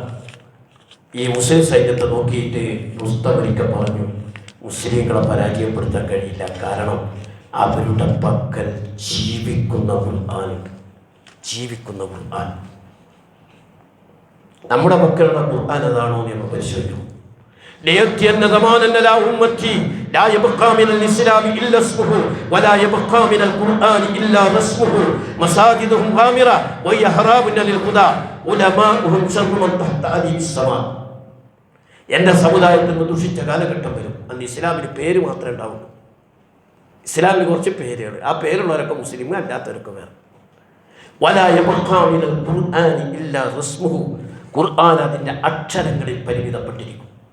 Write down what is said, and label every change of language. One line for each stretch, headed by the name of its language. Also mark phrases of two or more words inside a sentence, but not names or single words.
Malayalam: ഈ മുസ്ലിം സൈന്യത്തെ നോക്കിയിട്ട് റുസ്തം ഒരിക്കൽ പറഞ്ഞു, മുസ്ലിങ്ങളെ പരാജയപ്പെടുത്താൻ കഴിയില്ല. കാരണം അവരുടെ പക്കൽ ജീവിക്കുന്ന ഖുർആനുണ്ട്. ജീവിക്കുന്ന ഖുർആൻ. നമ്മുടെ മക്കളുടെ ഖുർആൻ അതാണോ എന്ന് നമ്മൾ പരിശോധിക്കും.
Arabic: ليأتين زمانا لا أمتي لا يبقى من الإسلام إلا اسمه ولا يبقى من القرآن إلا رسمه مساجدهم غامرة وهي خراب للهدى علماؤهم شر من تحت أديم السماء.
Malayalam: എൻ്റെ സമുദായത്തിൽ നിന്ന് ദുഷിച്ച കാലഘട്ടം വരും. അന്ന് ഇസ്ലാമിന് പേര് മാത്രമേ ഉണ്ടാവുള്ളൂ. ഇസ്ലാമിന് കുറച്ച് പേരുകൾ, ആ പേരുള്ളവരൊക്കെ മുസ്ലിം, അല്ലാത്തവരൊക്കെ വേറെ.
Arabic: ولا يبقى من القرآن إلا رسمه.
Malayalam: ഖുർആൻ അതിൻ്റെ അക്ഷരങ്ങളിൽ പരിമിതപ്പെട്ടിരിക്കും.